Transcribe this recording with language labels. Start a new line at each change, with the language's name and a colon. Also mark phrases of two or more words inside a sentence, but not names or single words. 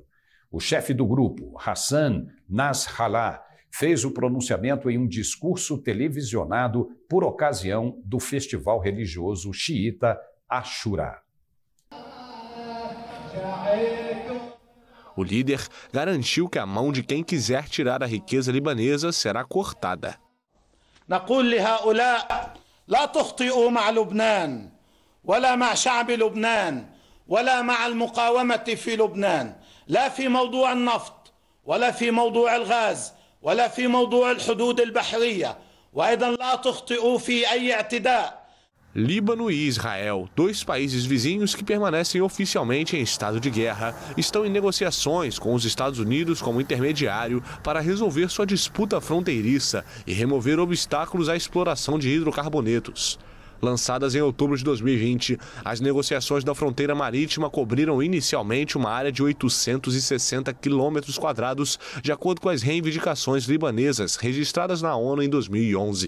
Portuguese: O chefe do grupo, Hassan Nasrallah, fez o pronunciamento em um discurso televisionado por ocasião do festival religioso xiita Ashura. O líder garantiu que a mão de quem quiser tirar a riqueza libanesa será cortada.
Arabic: لا تخطئوا مع لبنان ولا مع شعب لبنان ولا مع المقاومة في لبنان لا في موضوع النفط ولا في موضوع الغاز ولا في موضوع الحدود البحرية وأيضا لا تخطئوا في أي اعتداء.
Portuguese: Líbano e Israel, 2 países vizinhos que permanecem oficialmente em estado de guerra, estão em negociações com os Estados Unidos como intermediário para resolver sua disputa fronteiriça e remover obstáculos à exploração de hidrocarbonetos. Lançadas em outubro de 2020, as negociações da fronteira marítima cobriram inicialmente uma área de 860 quilômetros quadrados, de acordo com as reivindicações libanesas registradas na ONU em 2011.